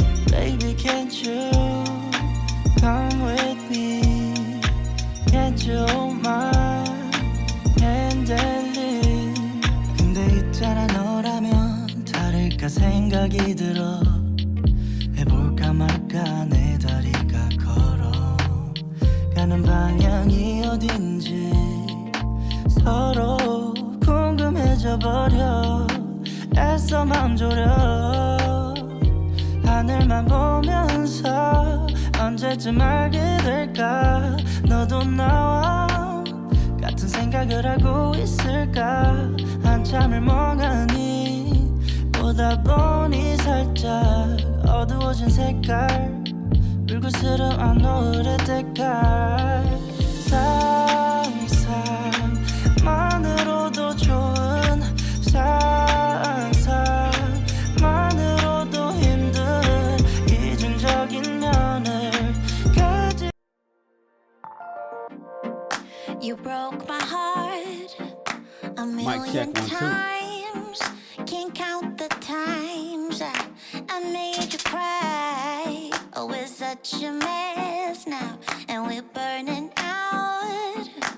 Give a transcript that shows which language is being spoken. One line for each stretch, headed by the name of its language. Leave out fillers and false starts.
English: Baby, can't you come with me? Can't you hold my hand and leave?
Korean: 근데 있잖아, 너라면 생각이 들어 해볼까 말까 내 다리가 걸어 가는 방향이 어딘지 서로 궁금해져 버려 애써 맘 졸여 하늘만 보면서 언제쯤 알게 될까 너도 나와 같은 생각을 하고 있을까 한참을 멍하니 보다 보니 살짝 어두워진 색깔 불그스름한 노을의 때깔 상상만으로도 좋은 상상만으로도 힘든 이중적인 면을 가지.
English: You broke my heart a million times. Can't count the times I made you cry. Oh, we're such a mess now, and we're burning out.